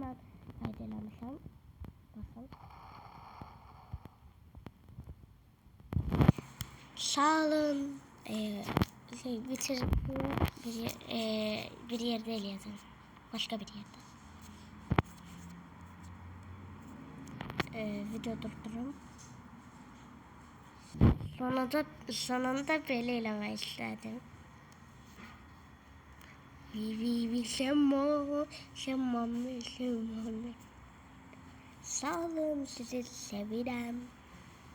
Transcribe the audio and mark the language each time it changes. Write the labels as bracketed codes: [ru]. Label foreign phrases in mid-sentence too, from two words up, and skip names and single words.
[az] Ben kaydelemişəm. Bakın. Sağ olun. Bitirdim. Bir yerde eləyəcəm. [tr] Başka bir yerde. Video durdurum. [az] Sonunda belə eləmək istədim. Şəmmam. Sağ olun, sizi sevirəm.